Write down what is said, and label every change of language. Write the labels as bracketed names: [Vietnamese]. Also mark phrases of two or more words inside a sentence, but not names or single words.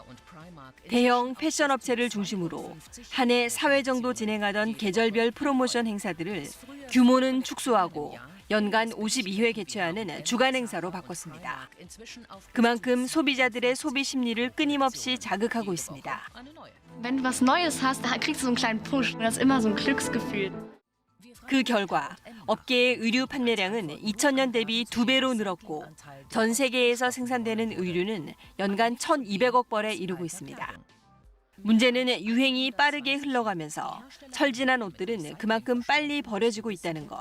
[Korean] 대형 패션 업체를 중심으로 한 해 4회 정도 진행하던 계절별 프로모션 행사들을 규모는 축소하고 연간 52회 개최하는 주간 행사로 바꿨습니다. 그만큼 소비자들의 소비 심리를 끊임없이 자극하고 있습니다. [German] Wenn du was Neues hast, dann kriegst du so einen kleinen Push. Das ist immer so ein Glücksgefühl. [Korean] 그 결과 업계의 의류 판매량은 2000년 대비 2배로 늘었고 전 세계에서 생산되는 의류는 연간 1,200억 벌에 이르고 있습니다. 문제는 유행이 빠르게 흘러가면서 철진한 옷들은 그만큼 빨리 버려지고 있다는 것.